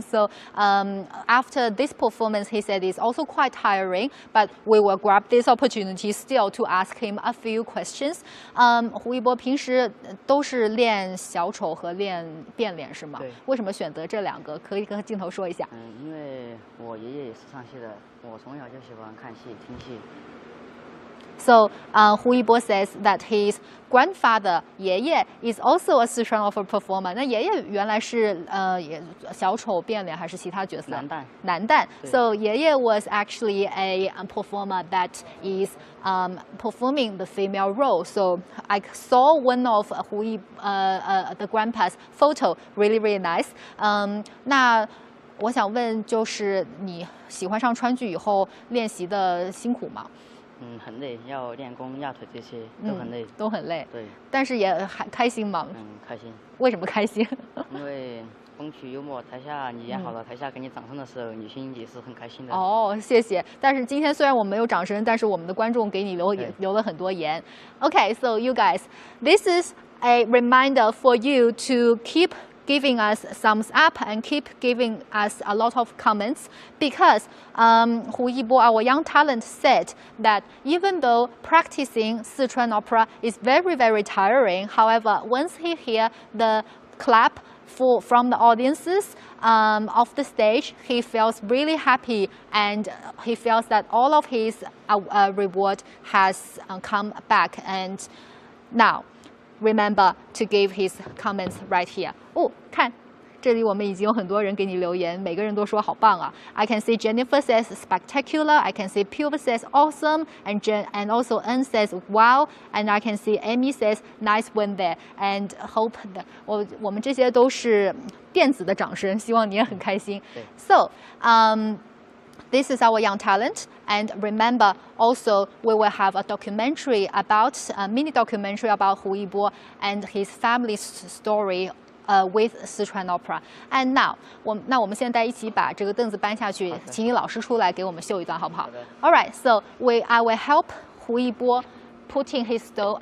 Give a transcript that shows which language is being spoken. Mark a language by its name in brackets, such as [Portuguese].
[English] So after this performance, he said it's also quite tiring, but we will grab this opportunity still to ask him a few questions. [Chinese] 胡一波平时都是练小丑和练变脸是吗？对。为什么选择这两个？可以跟镜头说一下。因为我爷爷也是唱戏的，我从小就喜欢看戏、听戏。 [English] So Hu Yibo says that his grandfather 爷爷 is also a Sichuan Opera performer. [Chinese] 那爷爷原来是小丑变脸还是其他角色？男旦。 [English] So 爷爷 was actually a performer that is performing the female role. So I saw one of the grandpa's photo, really nice. [Chinese] 那我想问，就是你喜欢上川剧以后练习的辛苦吗？很累，要练功、压腿这些都很累，都很累。对，但是也还开心吗？开心。为什么开心？因为风趣幽默，台下你演好了，台下给你掌声的时候，你心里也是很开心的。哦，谢谢。但是今天虽然我们没有掌声，但是我们的观众给你留了很多言。 [English] Okay, so you guys, this is a reminder for you to keep giving us thumbs up and keep giving us a lot of comments because Hu Yibo, our young talent, said that even though practicing Sichuan opera is very tiring, however, once he hear the clap from the audiences of the stage, he feels really happy and he feels that all of his reward has come back. And now, remember to give his comments right here. [Chinese] 哦，看，这里我们已经有很多人给你留言，每个人都说好棒啊。 [English] I can see Jennifer says spectacular. I can see Pure says awesome, and also N says wow, and I can see Amy says nice one there. And hope that [Chinese] 我们这些都是电子的掌声，希望你也很开心。 [English] So, this is our young talent, and remember also we will have a documentary about a mini documentary about Hu Yibo and his family's story with Sichuan Opera. And now, [Chinese] 我们现在一起把这个凳子搬下去，请你老师出来给我们秀一段，好不好？ [English] All right, so I will help Hu Yibo putting his stole.